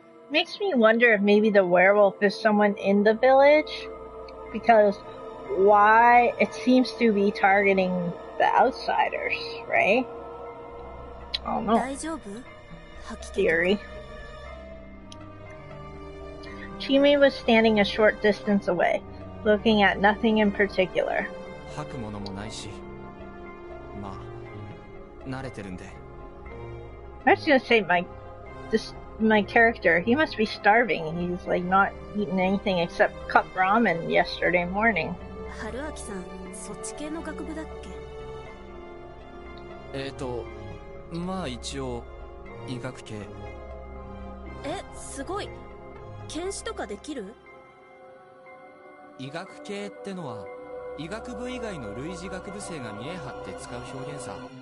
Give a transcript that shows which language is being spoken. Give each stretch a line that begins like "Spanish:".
English: Makes me wonder if maybe the werewolf is someone in the village, because why it seems to be targeting the outsiders, right? I don't know.
Japanese: 大丈夫？吐き気。
English: Theory. Chimi was standing a short distance away, looking at nothing in particular.
Japanese: 吐くものもないし、まあ慣れてるんで。
English: I was gonna say my character, he must be starving. He's like not eaten anything except cup ramen yesterday morning.
Japanese: 春明さん、そっち系の学部だっけ？まあ一応医学系。え、すごい。検視とかできる？医学系ってのは医学部以外の類似学部生が見え張って使う表現さ。